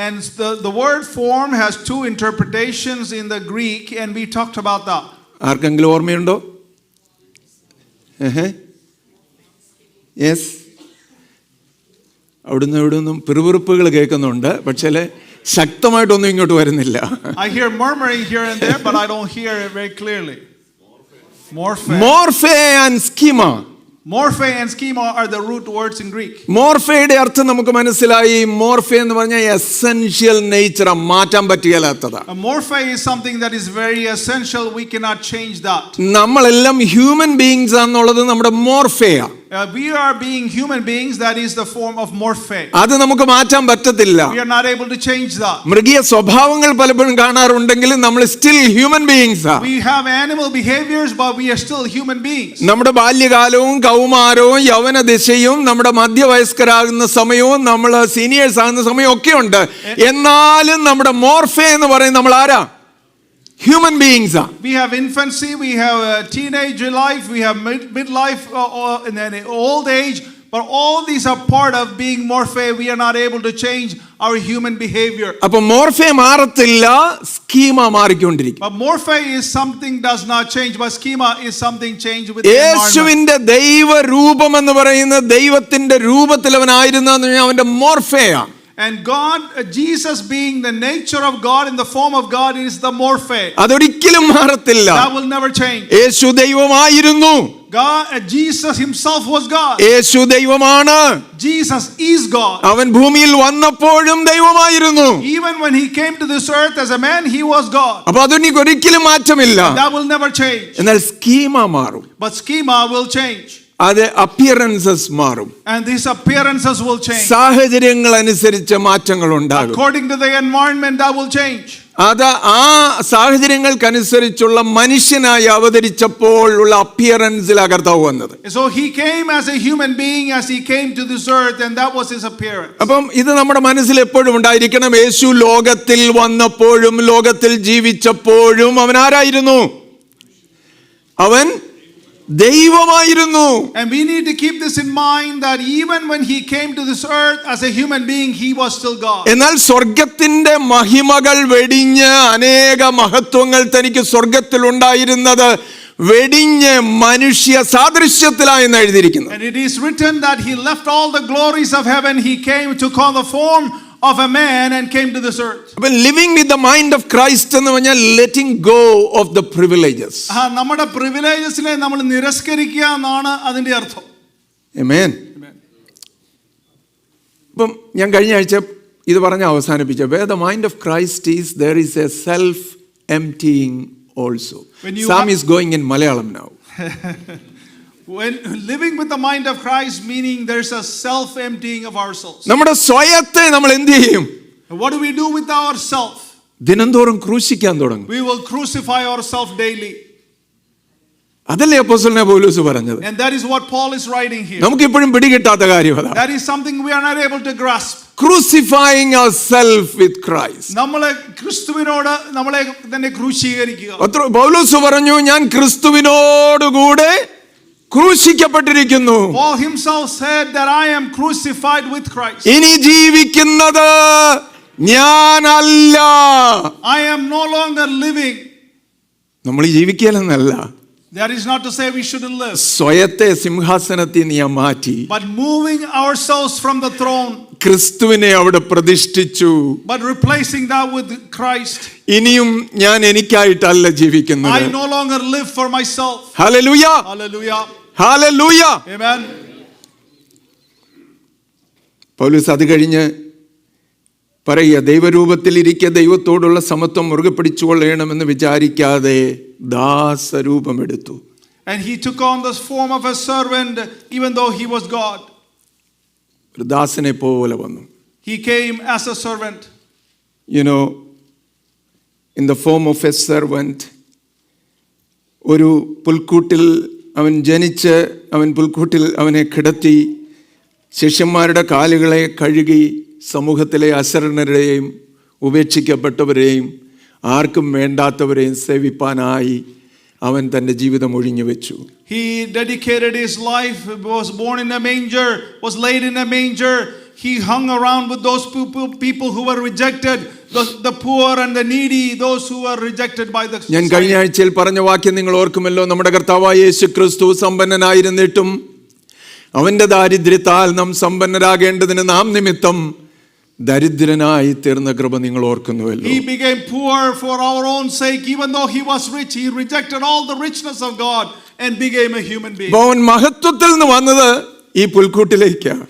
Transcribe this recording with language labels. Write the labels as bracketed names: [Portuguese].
[English] And the word form has 2 interpretations in the Greek and we talked about that. [Malayalam] ആർക്കെങ്കിലും ഓർമ്മയുണ്ടോ? Yes, അവിടുന്ന് പിറുപിറുപ്പുകൾ കേൾക്കുന്നുണ്ട്, പക്ഷേ ശക്തമായിട്ടൊന്നും ഇങ്ങോട്ട് വരുന്നില്ല. [English] I hear murmuring here and there, but I don't hear it very clearly. Morphe and schema. Morphe and schema are the root words in Greek. [Malayalam] മോർഫയുടെ അർത്ഥം നമുക്ക് മനസ്സിലായി. മോർഫ എന്ന് പറഞ്ഞാൽ [English] essential nature, [Malayalam] മാറ്റാൻ പറ്റിയാലാത്തതാ. [English] Morphe is something that is very essential. We cannot change that. [Malayalam] നമ്മളെല്ലാം [English] human beings [Malayalam] ആണെന്നുള്ളത് നമ്മുടെ മോർഫയാ. [English] We are being human beings. That is the form of morphe. [Malayalam] അത് നമുക്ക് മാറ്റാൻ പറ്റത്തില്ല. [English] We are not able to change that. [Malayalam] മൃഗീയ സ്വഭാവങ്ങൾ പലപ്പോഴും കാണാറുണ്ടെങ്കിലും നമ്മൾ [English] still human beings [Malayalam] ആ. [English] We have animal behaviors, but we are still human beings. [Malayalam] നമ്മുടെ ബാല്യകാലവും കൗമാരവും യൗവന ദിശയും നമ്മുടെ മധ്യവയസ്കരാകുന്ന സമയവും നമ്മൾ സീനിയേഴ്സ് ആകുന്ന സമയവും ഒക്കെ ഉണ്ട്. എന്നാലും നമ്മുടെ മോർഫെ എന്ന് പറയുന്നത് നമ്മൾ ആരാ? [English] Human beings are. We have infancy, we have teenage life, we have midlife, and then old age. But all these are part of being morphe. We are not able to change our human behavior. [Malayalam] അപ്പോൾ മോർഫെ മാറത്തില്ല, schema മാറിക്കൊണ്ടിരിക്കും. [English] But morphe is something does not change, but schema is something changed with the environment. [Malayalam] യേശുവിന്റെ ദൈവരൂപം എന്ന് പറയുന്നത് ദൈവത്തിന്റെ രൂപത്തിൽ അവനായിരുന്നു അവന്റെ മോർഫെയാ. [English] And God, Jesus being the nature of God in the form of God is the morphe. [Malayalam] അതൊരിക്കലും മാറത്തില്ല. [English] That will never change. [Malayalam] യേശു ദൈവമായിരുന്നു. [English] God, Jesus himself was God. [Malayalam] യേശു ദൈവമാണ്. [English] Jesus is God. [Malayalam] അവൻ ഭൂമിയിൽ വന്നപ്പോഴും ദൈവമായിരുന്നു. [English] Even when he came to this earth as a man, he was God. [Malayalam] അപ്പോൾ അതിന് ഒരിക്കലും മാറ്റമില്ല. [English] That will never change. [Malayalam] എന്നാൽ സ്കീമ മാറും. [English] But schema will change. [Malayalam] അത് അപ്പിയറൻസസ് മാറും. [English] And these appearances will change. [Malayalam] സാഹചര്യങ്ങൾ അനുസരിച്ച് മാറ്റങ്ങൾ ഉണ്ടാകും. [English] According to the environment, that will change. [Malayalam] അത് ആ സാഹചര്യങ്ങൾക്കനുസരിച്ചുള്ള മനുഷ്യനായി അവതരിച്ചപ്പോൾ ഉള്ള അപ്പിയറൻസിൽ കർത്താവ് വന്നത്. [English] So he came as a human being as he came to this earth, and that was his appearance. [Malayalam] അപ്പം ഇത് നമ്മുടെ മനസ്സിൽ എപ്പോഴും ഉണ്ടായിരിക്കണം. യേശു ലോകത്തിൽ വന്നപ്പോഴും ലോകത്തിൽ ജീവിച്ചപ്പോഴും അവൻ ആരായിരുന്നു? അവൻ ദൈവമായിരുന്നു. [English] And we need to keep this in mind that even when he came to this earth as a human being, he was still God. [Malayalam] എന്നാൽ സ്വർഗത്തിന്റെ മഹിമകൾ വെടിഞ്ഞ് അനേക മഹത്വങ്ങൾ തനിക്ക് സ്വർഗത്തിൽ ഉണ്ടായിരുന്നത് വെടിഞ്ഞ് മനുഷ്യ സാദൃശ്യത്തിലായെന്ന് എഴുതിയിരിക്കുന്നു. [English] And it is written that he left all the glories of heaven, he came to call the form of a man and came to this earth. [Malayalam] അപ്പോൾ [English] living with the mind of Christ [Malayalam] എന്ന് പറഞ്ഞാൽ [English] Letting go of the privileges. [Malayalam] നമ്മുടെ പ്രിവിലേജസിനെ നമ്മൾ നിരസ്കരിക്കുക എന്നാണ് അതിന്റെ അർത്ഥം. ആമേൻ. അപ്പം ഞാൻ കഴിഞ്ഞ ആഴ്ച ഇത് പറഞ്ഞ് അവസാനിപ്പിച്ച [English] where the mind of Christ is there is a self emptying also. Sam is going in Malayalam now. When living with the mind of Christ, meaning there's a self emptying of ourselves. [Malayalam] നമ്മുടെ സ്വയത്തെ നമ്മൾ എന്ത് ചെയ്യും? [English] What do we do with ourselves? [Malayalam] ദിനംതോറും ക്രൂശിക്കാൻ തുടങ്ങും. [English] We will crucify ourselves daily. [Malayalam] അതല്ലേ അപ്പോസ്തലനായ പൗലോസ് പറഞ്ഞത്. [English] And that is what Paul is writing here. [Malayalam] നമുക്ക് ഇപ്പോഴും പിടികിട്ടാത്ത കാര്യം അതാണ്. [English] That is something we are not able to grasp. Crucifying ourselves with Christ. [Malayalam] നമ്മളെ ക്രിസ്തുവിനോട് നമ്മളെ തന്നെ ക്രൂശീകരിക്കുക. പൗലോസ് പറഞ്ഞു ഞാൻ ക്രിസ്തുവിനോടുകൂടെ ക്രൂശിക്കപ്പെട്ടിരിക്കുന്നു. [English] Paul himself said that I am crucified with Christ. [Malayalam] ഇനി ജീവിക്കുന്നത് ഞാനല്ല. [English] I am no longer living. [Malayalam] നമ്മൾ ജീവിക്കലെന്നല്ല. [English] That is not to say we shouldn't live. [Malayalam] സ്വയത്തെ സിംഹാസനത്തിൽ നീ മാറ്റി. [English] But moving ourselves from the throne. [Malayalam] ക്രിസ്തുവിനെ അവിടെ പ്രതിഷ്ഠിച്ചു. [English] But replacing that with Christ. [Malayalam] ഇനിയും ഞാൻ എനിക്കായിട്ടല്ല ജീവിക്കുന്നത്. [English] I no longer live for myself. [Malayalam] Hallelujah. [English] Hallelujah. [Malayalam] Hallelujah. [English] Amen. [Malayalam] പൗലോസ് അത് കഴിഞ്ഞ് പറയുക ദൈവരൂപത്തിലിരിക്കെ ദൈവത്തോടുള്ള സമത്വം മുറുകെ പിടിച്ചുകൊള്ളണമെന്ന് വിചാരിക്കാതെ ദാസരൂപമെടുത്തു. [English] And he took on the form of a servant even though he was God. ഒരു ദാസനെ പോലെ വന്നു. He came as a servant. You know, in the form of a servant. [Malayalam] ഒരു പുൽക്കൂട്ടിൽ അവൻ ജനിച്ച് അവൻ പുൽക്കൂട്ടിൽ അവനെ കിടത്തി ശിഷ്യന്മാരുടെ കാലുകളെ കഴുകി സമൂഹത്തിലെ അശരണരെയും ഉപേക്ഷിക്കപ്പെട്ടവരെയും ആർക്കും വേണ്ടാത്തവരെയും സേവിപ്പാനായി അവൻ തൻ്റെ ജീവിതം ഒഴിഞ്ഞു വെച്ചു. [English] He dedicated his life, was born in a manger, was laid in a manger. He hung around with those people who were rejected, the poor and the needy, those who were rejected by the society. [Malayalam] ഞാൻ കഴിഞ്ഞ ആഴ്ചയിൽ പറഞ്ഞ വാക്യം നിങ്ങൾ ഓർക്കുമല്ലോ. നമ്മുടെ കർത്താവായ യേശുക്രിസ്തു സമ്പന്നനായിരുന്നിട്ടും അവന്റെ ദാരിദ്ര്യത്താൽ നാം സമ്പന്നരാകേണ്ടതിന് നാം നിമിത്തം ദരിദ്രനായി തീർന്ന കൃപ നിങ്ങൾ ഓർക്കുന്നുവല്ലോ. [English] He became poor for our own sake. Even though he was rich, he rejected all the richness of God and became a human being. [Malayalam] അവൻ മഹത്വത്തിൽ നിന്ന് വന്നത് ഈ പുൽക്കൂട്ടിലേക്കാണ്.